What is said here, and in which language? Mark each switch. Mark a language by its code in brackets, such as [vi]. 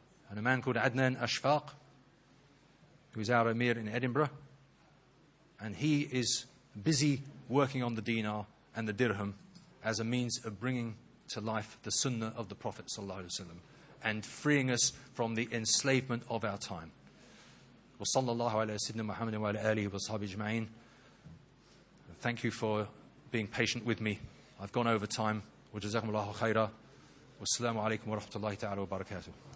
[en] And a man called Adnan Ashfaq, who is our Emir in Edinburgh, and he is busy working on the dinar and the dirham as a means of bringing to life the sunnah of the Prophet ﷺ and freeing us from the enslavement of our time. [ar] وصلى الله على سيدنا محمد وعلى آله وصحبه أجمعين. [en] Thank you for being patient with me. I've gone over time. [ar] وجزاكم الله خيرا. والسلام عليكم ورحمة الله تعالى وبركاته.